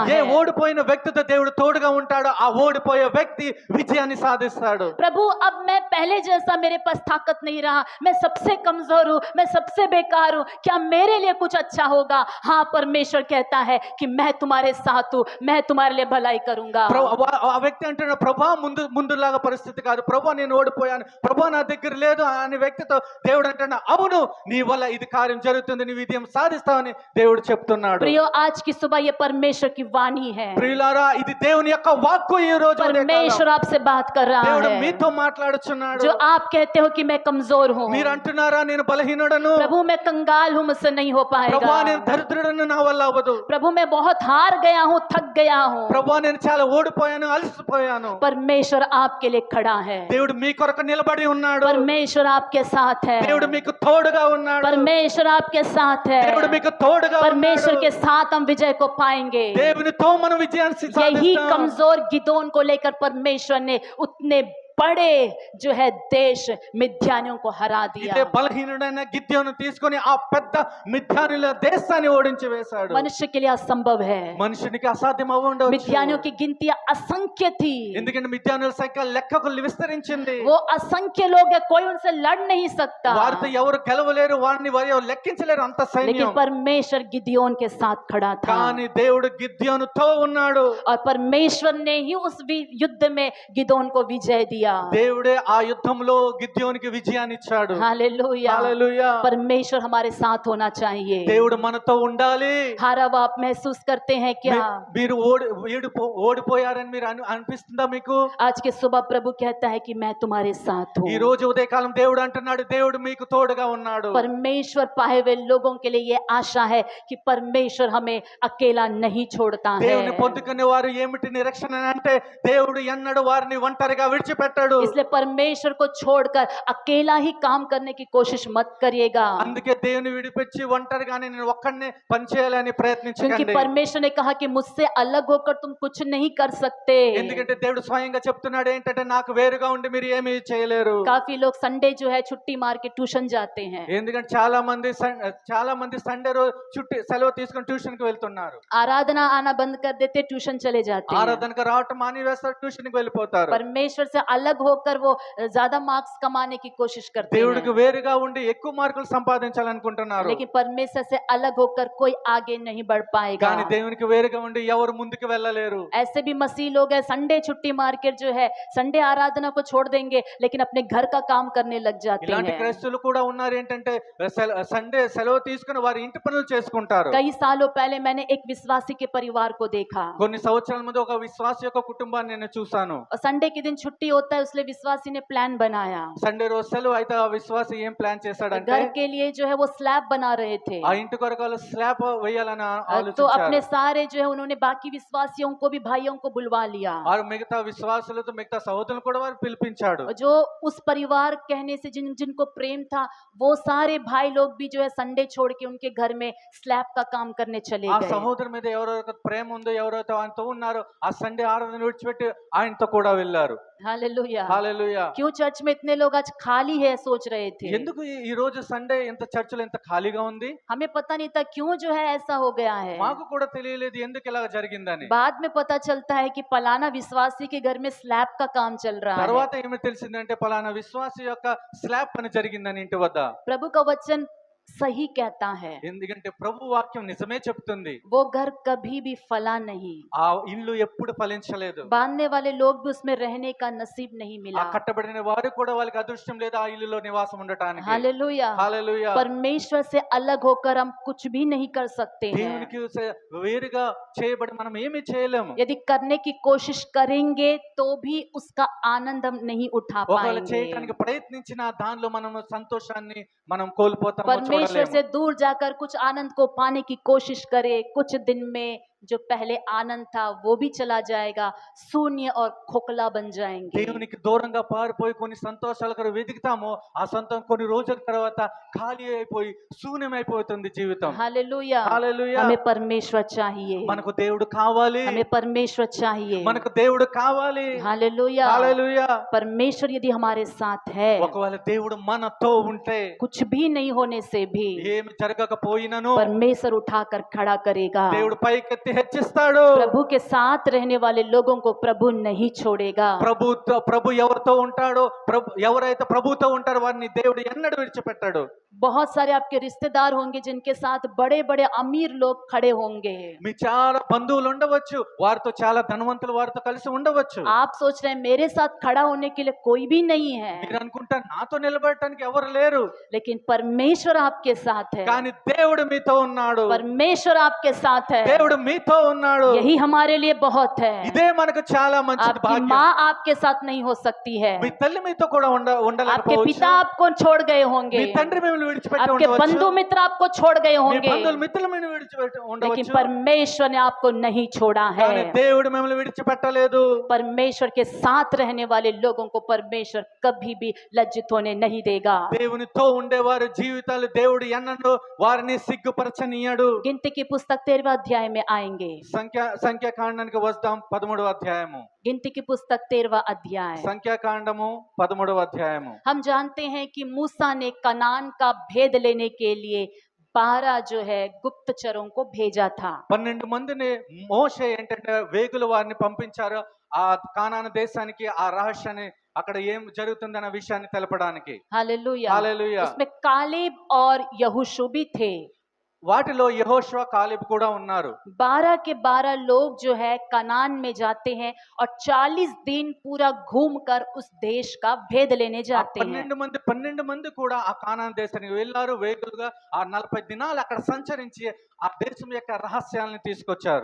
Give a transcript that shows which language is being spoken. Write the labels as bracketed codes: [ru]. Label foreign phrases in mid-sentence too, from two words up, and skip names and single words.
[te] ఏ [hi] है। [te] ఓడిపోయిన వ్యక్తితో దేవుడు తోడుగా ఉంటాడో ఆ ఓడిపోయే వ్యక్తి విజయాన్ని సాధిస్తాడు. [hi] प्रभु अब मैं पहले जैसा मेरे पास ताकत नहीं रहा, मैं सबसे कमजोर हूँ, मैं सबसे बेकार हूँ, क्या मेरे लिए कुछ अच्छा होगा? हाँ, परमेश्वर कहता है कि मैं तुम्हारे साथ हूँ, मैं तुम्हारे लिए भलाई करूंगा। [te] ఆ వ్యక్తి అంటున్నాడు, ప్రభా ముందులాగా పరిస్థితి కాదు, ప్రభా నేను ఓడిపోయాను, ప్రభా నా దగ్గర లేదు అనే వ్యక్తితో దేవుడు అంటున్నాడు, అవును నీ వల్ల ఇది కార్యం జరుగుతుంది, నీ విజయం సాధిస్తావని దేవుడు చెప్తున్నాడు. [hi] प्रियो, आज की सुबह ये परमेश्वर की वाणी है, [te] ప్రియులారా ఇది దేవుని యొక్క వాక్కు. ఈ రోజు [hi] परमेश्वर आपसे बात कर रहा [te] దేవుడు [hi] है। [te] మీతో మాట్లాడుచున్నాడు. [hi] जो आप कहते हो कि मैं कमजोर हूँ, [te] మీరు అంటున్నారా నేను బలహీనుడను, [hi] प्रभु मैं कंगाल हूँ, मुझसे नहीं हो [te] ప్రభా నేను [hi] पाएगा, [te] దరిద్రుడను, నా వల్ల అవ్వదు, [hi] प्रभु मैं बहुत हार गया हूँ, थक गया हूँ, [te] ప్రభా నేను చాలా ఓడిపోయాను, అలసిపోయాను. [hi] परमेश्वर आपके लिए खड़ा है, [te] దేవుడు మీ కొరకు నిలబడి ఉన్నాడు. [hi] परमेश्वर आपके साथ है, [te] దేవుడు మీకు తోడుగా ఉన్నాడు. [hi] परमेश्वर आपके साथ [te] దేవుడు [hi] है, [te] మీకు తోడుగా [hi] परमेश्वर [te] ఉన్నాడు. [hi] के साथ हम विजय को पाएंगे। [te] దేవునితో మనం విజయాన్ని [hi] यही [te] సాధిస్తాం. [hi] कमजोर गिदोन को लेकर परमेश्वर ने उतने बड़े जो है देश मिद्यानियों को हरा [te] ఇదే [hi] दिया। [te] బలహీనుడైన గిద్యోను తీసుకొని ఆ పెద్ద మిద్యానుల దేశాన్ని ఓడించి వేశాడు. [hi] मनुष्य के लिए असंभव है, [te] మనుషునికి అసాధ్యం అవ్వఉండవచ్చు. [hi] मिद्यानियों की गिनतियां असंख्य थी, [te] ఎందుకంటే మిద్యానుల సంఖ్య లెక్కకు విస్తరించింది. [hi] वो असंख्य लोग है, कोई उनसे लड़ नहीं सकता, [te] వారితో ఎవరు గెలవలేరు, వారిని వారు లెక్కించలేరు, అంత [hi] लेकिन [te] సైన్యం. [hi] परमेश्वर गिदियोन के साथ खड़ा था [te] కానీ దేవుడు గిద్యోనుతో ఉన్నాడు. [hi] और परमेश्वर ने ही उस युद्ध में गिदोन को विजय दिया। [te] దేవుడే ఆ యుద్ధంలో గిద్యోనికి విజయాన్ని ఇచ్చాడు. [hi] हालेलुया, [te] హల్లెలూయా. [hi] परमेश्वर हमारे साथ होना चाहिए। [te] దేవుడు మనతో ఉండాలి. [hi] हारा हुआ आप महसूस करते हैं क्या? [te] మీరు ఓడిపోయారని మీరు అనిపిస్తుందా మీకు? [hi] आज के सुबह प्रभु कहता है कि मैं तुम्हारे साथ [te] ఈ [hi] हूँ। [te] రోజు ఉదయకాలం దేవుడు అంటున్నాడు, దేవుడు మీకు తోడుగా ఉన్నాడు. [hi] परमेश्वर पाए हुए लोगों के लिए ये आशा है कि परमेश्वर हमें अकेला नहीं छोड़ता है, [te] దేవుని పొందుకునే వారు ఏమిటి నిరీక్షణ అంటే దేవుడు ఎన్నడూ వారిని ఒంటరిగా విడిచిపెట్టాడు. [hi] इसलिए परमेश्वर को छोड़कर अकेला ही काम करने की कोशिश मत करिएगा, [te] అందుకే దేవుని విడిపించి ఒంటరిగానే నేను ఒక్కడనే పనిచేయాలని [hi] क्योंकि [te] ప్రయత్నించకండి. [hi] परमेश्वर ने कहा कि मुझसे अलग होकर तुम कुछ नहीं कर सकते। [te] ఎందుకంటే దేవుడు స్వయంగా చెప్తున్నాడు ఏంటంటే నాకు వేరుగా ఉండి మీరు ఏమీ చేయలేరు. [hi] काफी लोग संडे जो है छुट्टी मार के ट्यूशन जाते हैं, [te] ఎందుకంటే చాలా మంది సండే రోజు సెలవు తీసుకొని ట్యూషన్ కి వెళ్తున్నారు. [hi] आराधना आना बंद कर देते, ट्यूशन चले जाते हैं, [te] ఆరాధనకు రావటం మానివేస్తారు, ట్యూషన్ కి వెళ్ళిపోతారు. [hi] परमेश्वर से अलग होकर वो ज्यादा मार्क्स कमाने की कोशिश करते [te] దేవుడికి [hi] हैं, [te] వేరుగా ఉండి ఎక్కువ మార్కులు సంపాదించాలనుకుంటున్నారు. [hi] लेकिन परमेश्वर से अलग होकर कोई आगे नहीं बढ़ पाएगा। [te] కానీ దేవునికి వేరుగా ఉండి ఎవరు ముందుకు వెళ్ళలేరు. [hi] ऐसे भी मसीह लोग हैं, संडे छुट्टी मार के जो है संडे आराधना को छोड़ देंगे लेकिन अपने घर का काम करने लग जाते [te] ఇలాంటి [hi] हैं। [te] క్రైస్తవులు కూడా ఉన్నారు ఏంటంటే సండే సెలవు తీసుకుని వారి ఇంటి పనులు చేసుకుంటారు. [hi] कई सालों पहले मैंने एक विश्वासी के परिवार को देखा, [te] కొన్ని సంవత్సరాల ముందు ఒక విశ్వాస యొక్క కుటుంబాన్ని నేను చూశాను. [hi] और संडे के दिन छुट्टी होती होता है इसलिए विश्वासी ने प्लान बनाया। [te] సండే రోజు సెలవు అయితే ఆ విశ్వాసి ఏం ప్లాన్ చేశాడంటే [hi] घर के लिए जो है वो स्लैब बना रहे थे। [te] ఆ ఇంటి కొరకు వాళ్ళు స్లాబ్ వేయాలని [hi] तो [te] ఆలోచించారు. [hi] अपने सारे जो है उन्होंने बाकी विश्वासियों को भी, भाइयों को बुलवा लिया। [te] వారు మిగతా విశ్వాసులతో మిగతా సహోదరులను కూడా వారు పిలిపించాడు. [hi] और जो उस परिवार कहने से जिनको प्रेम था वो सारे भाई लोग भी जो है संडे छोड़ के उनके घर में स्लैब का काम करने चले [te] ఆ [hi] गए। [te] సహోదరు మీద ఎవరైతే ప్రేమ ఉందో, ఎవరైతే ఆయనతో ఉన్నారో ఆ సండే ఆరాధన విడిచిపెట్టి ఆయనతో కూడా వెళ్ళారు. [hi] हालेलुया। [te] హల్లెలూయా. [hi] क्यों चर्च में इतने लोग आज खाली है सोच रहे थे। [te] ఎందుకు ఈ రోజు సండే ఇంత చర్చిలో ఇంత ఖాళీగా ఉంది? [hi] हमें पता नहीं था क्यों जो है ऐसा हो गया है। [te] మాకు కూడా తెలియలేదు ఎందుకు ఇలా జరిగిందని. [hi] बाद में पता चलता है कि फलाना विश्वासी के घर में स्लैब का काम चल रहा है। [te] తర్వాత ఏమి తెలిసిందంటే పలానా విశ్వాసి యొక్క స్లాబ్ పని జరిగిందని ఇంటి వద్ద. [hi] प्रभु का वचन सही कहता है, [te] ఎందుకంటే ప్రభు వాక్యం నిజమే చెప్తుంది. [hi] वो घर कभी भी फला नहीं। [te] ఆ ఇల్లు ఎప్పుడు ఫలించలేదు. [hi] बांधने वाले लोग भी उसमें रहने का नसीब नहीं [te] ఆ [hi] मिला। [te] కట్టబడిన వారు కూడా వాళ్ళకి అదృష్టం లేదు ఆ ఇల్లులో నివాసం ఉండటానికి. [hi] हालेलुया। [te] హల్లెలూయా. [hi] परमेश्वर से अलग होकर हम कुछ भी नहीं कर सकते हैं। [te] దేవునికి వేరుగా చేయబడి మనం ఏమీ చేయలేము. [hi] यदि करने की कोशिश करेंगे तो भी उसका आनंद हम नहीं उठा [te] ఒకవేళ [hi] पाएंगे। [te] చేయడానికి ప్రయత్నించిన దానిలో మనం సంతోషాన్ని మనం కోల్పోతాము, [hi] परमेश्वर [te] చూడలేము. [hi] से दूर जाकर कुछ आनंद को पाने की कोशिश करे, कुछ दिन में जो पहले आनंद था वो भी चला जाएगा, शून्य और खोखला बन जाएंगे। [te] దేవునికి దూరంగా పారిపోయి కొన్ని సంతోషాల కొరకు వెతుకుతాము, ఆ సంతోషం కొన్ని రోజుల తర్వాత ఖాళీ అయిపోయి శూన్యమైపోతుంది జీవితం. [hi] हालेलुया। [te] హల్లెలూయా. [hi] हमें परमेश्वर चाहिए, [te] మనకు దేవుడు కావాలి, [hi] हमें परमेश्वर चाहिए। [te] మనకు దేవుడు కావాలి. [hi] हालेलुया। [te] హల్లెలూయా. [hi] परमेश्वर यदि हमारे साथ है, [te] ఒకవేళ దేవుడు మనతో ఉంటే [hi] कुछ भी नहीं होने से भी [te] ఏమి జరగకపోయినను [hi] परमेश्वर उठाकर खड़ा करेगा। [te] దేవుడు పైకెత్తి హెచ్చిస్తాడు. [hi] प्रभु के साथ रहने वाले लोगों को प्रभु नहीं छोड़ेगा। [te] ప్రభు ఎవరితో ఉంటాడో, ఎవరైతే ప్రభుతో ఉంటారో వారిని దేవుడు ఎన్నడూ విడిచిపెట్టాడు. [hi] बहुत सारे आपके रिश्तेदार होंगे जिनके साथ बड़े बड़े अमीर लोग खड़े होंगे। [te] మీ చాలా బంధువులు ఉండవచ్చు, వారితో చాలా ధనవంతులు వారితో కలిసి ఉండవచ్చు. [hi] आप सोच रहे हैं मेरे साथ खड़ा होने के लिए कोई भी नहीं है, [te] మీరు అనుకుంటారు నాతో నిలబడటానికి ఎవరు లేరు, [hi] लेकिन परमेश्वर आपके साथ है। [te] కానీ దేవుడు మీతో ఉన్నాడు. [hi] परमेश्वर आपके साथ है, [te] దేవుడు మీతో ఉన్నాడు. [hi] यही हमारे लिए बहुत है। [te] ఇదే మనకు చాలా మంచి [hi] आपकी [te] భాగ్యం. [hi] माँ आपके साथ नहीं हो सकती है, [te] మీ తల్లి మీతో కూడా [hi] आपके [te] ఉండలేకపోవచ్చు. [hi] पिता आपको छोड़ गए होंगे, [te] మీ తండ్రి మిమ్మల్ని విడిచిపెట్టి [hi] आपके [te] ఉండవచ్చు. [hi] बंधु मित्र आपको छोड़ गए [te] మీ [hi] होंगे, [te] బంధువులు మిత్రులు మిమ్మల్ని విడిచిపెట్టి [hi] लेकिन [te] ఉండవచ్చు. [hi] परमेश्वर ने आपको नहीं छोड़ा [te] కానీ [hi] है। [te] దేవుడు మిమ్మల్ని విడిచిపెట్టలేదు. [hi] परमेश्वर के साथ रहने वाले लोगों को परमेश्वर कभी भी लज्जित होने नहीं देगा। [te] దేవునితో ఉండేవారు జీవితాలు దేవుడు ఎన్నడూ వారిని సిగ్గుపరచనీయడు. [hi] गिनती की पुस्तक 13वें अध्याय में आएंगे। [te] సంఖ్యాకాండానికి వస్తాం 13వ అధ్యాయము. [hi] गिनती की पुस्तक 13वां अध्याय। [te] సంఖ్యాకాండము 13వ అధ్యాయము. [hi] हम जानते हैं कि मूसा ने कनान का भेद लेने के लिए 12 जो है गुप्तचरों को भेजा था। [te] 12 మందిని మోషే ఏంటంటే వేగుల వారిని పంపించారు ఆ కానాను దేశానికి, ఆ రహస్యాన్ని అక్కడ ఏం జరుగుతుందన్న విషయాన్ని తెలపడానికి. [hi] हालेलुया। [te] హల్లెలూయా. [hi] उसमें कालेब और यहोशू भी थे। [te] వాటిలో యెహోషువ కాలేబ్ కూడా ఉన్నారు. [hi] 12 के 12 लोग जो है कनान में जाते हैं और 40 दिन पूरा घूमकर उस देश का भेद लेने [te] ఆ [hi] जाते हैं। [te] 12 మంది కూడా ఆ కానాను దేశానికి వెళ్ళారు వేగులుగా. ఆ 40 దినాలు అక్కడ సంచరించి ఆ దేశం యొక్క రహస్యాలను తీసుకొచ్చారు.